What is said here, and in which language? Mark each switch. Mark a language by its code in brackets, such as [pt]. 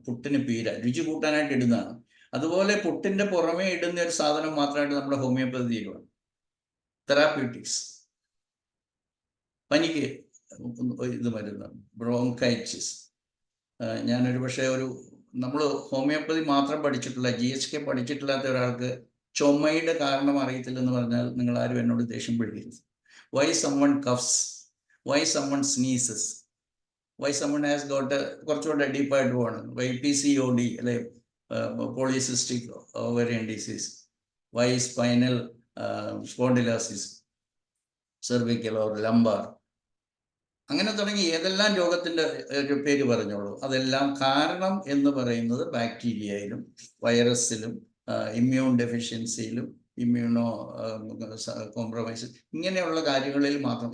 [ml] പുട്ടിന് പീര രുചി കൂട്ടാനായിട്ട് ഇടുന്നതാണ്. അതുപോലെ പുട്ടിൻ്റെ പുറമേ ഇടുന്ന ഒരു സാധനം മാത്രമായിട്ട് നമ്മുടെ ഹോമിയോപ്പതിയിലുണ്ട്, തെറാപ്യൂട്ടിക്സ്. പനിക്ക് ഇത് മരുന്ന്, ബ്രോങ്കൈറ്റിസ്. ഞാനൊരു പക്ഷേ നമ്മൾ ഹോമിയോപ്പതി മാത്രം പഠിച്ചിട്ടുള്ള GHK പഠിച്ചിട്ടില്ലാത്ത ഒരാൾക്ക് ചുമയുടെ കാരണം അറിയത്തില്ലെന്ന് പറഞ്ഞാൽ നിങ്ങൾ ആരും എന്നോട് ദേഷ്യം പിടിക്കരുത്. [en] Why someone coughs, why someone sneezes, why someone has got [ml] കുറച്ചുകൂടെ ഡീപ്പായിട്ട് പോകണം. [en] why PCOD [ml] അല്ലെ [en] polycystic ovarian disease, why spinal spondylosis, cervical or lumbar, [ml] അങ്ങനെ തുടങ്ങി ഏതെല്ലാം രോഗത്തിൻ്റെ ഒരു പേര് പറഞ്ഞോളൂ. അതെല്ലാം കാരണം എന്ന് പറയുന്നത് ബാക്ടീരിയയിലും വൈറസിലും ഇമ്മ്യൂൺ ഡെഫിഷ്യൻസിയിലും ഇമ്മ്യൂണോ കോംപ്രമൈസ് ഇങ്ങനെയുള്ള കാര്യങ്ങളിൽ മാത്രം.